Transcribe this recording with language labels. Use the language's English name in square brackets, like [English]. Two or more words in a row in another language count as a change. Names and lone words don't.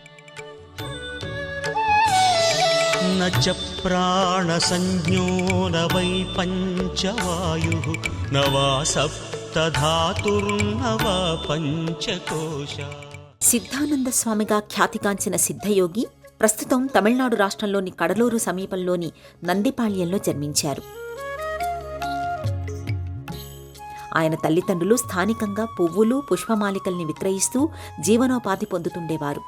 [Sanskrit] न च प्राणसंज्ञो न वै पञ्चवायुः न वा सप्तधातुर्न वा पञ्चकोशा. [Telugu] సిద్ధానంద స్వామిగా ఖ్యాతిగాంచిన సిద్ధయోగి ప్రస్తుతం తమిళనాడు రాష్ట్రంలోని కడలూరు సమీపంలోని నందిపాళ్యంలో జన్మించారు. ఆయన తల్లిదండ్రులు స్థానికంగా పువ్వులు, పుష్పమాలికల్ని విక్రయిస్తూ జీవనోపాధి పొందుతుండేవారు.